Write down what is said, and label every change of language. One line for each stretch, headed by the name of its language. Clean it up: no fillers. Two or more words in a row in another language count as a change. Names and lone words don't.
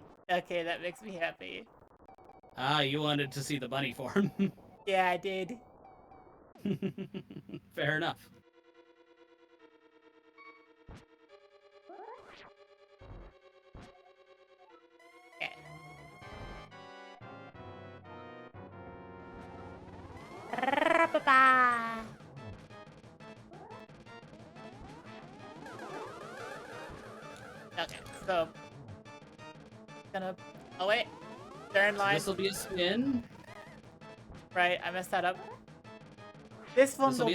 English: Okay, that makes me happy. Ah, you wanted to see the bunny form. Yeah, I did. Fair enough. Okay. Ba-ba. Okay, so gonna. Oh wait, they're in line. This will be a spin. Right, I messed that up. This one This will